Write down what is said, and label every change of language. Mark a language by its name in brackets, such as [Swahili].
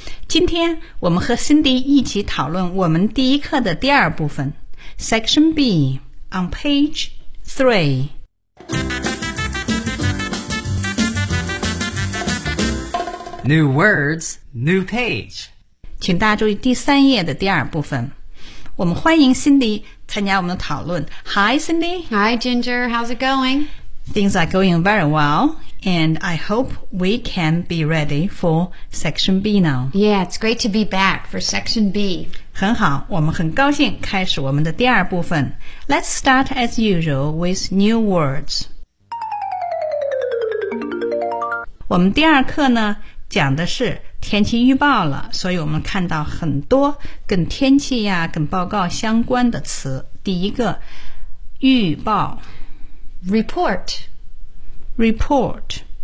[Chinese] 今天我们和 Cindy 一起讨论我们第一课的第二部分 [English] Section B on page 3。 New words, new page. [Chinese] 请大家注意第三页的第二部分。我们欢迎 Cindy 参加我们的讨论。 [English] Hi, Cindy. Hi, Ginger. How's it going? Things are going very well, and I hope we can be ready for Section B now. Yeah, it's great to be back for Section B. [Chinese] 很好，我们很高兴开始我们的第二部分。 [English] Let's start as usual with new words. [Chinese] 我们第二课呢讲的是天气预报了，所以我们看到很多跟天气呀、跟报告相关的词。第一个，预报 [English] ，report，